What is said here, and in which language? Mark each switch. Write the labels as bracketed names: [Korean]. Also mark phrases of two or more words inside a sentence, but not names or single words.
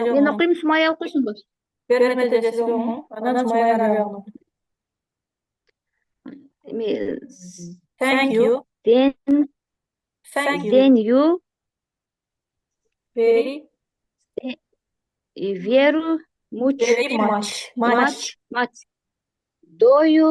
[Kyrgyz] Men жок. [Turkish] okuyayım, Sumaya okuysun bu. [Kyrgyz] Бермете жок. Анан Сумая жагы. [English] Thank you. Then Thank you. then you Very, very much very much. much. Do you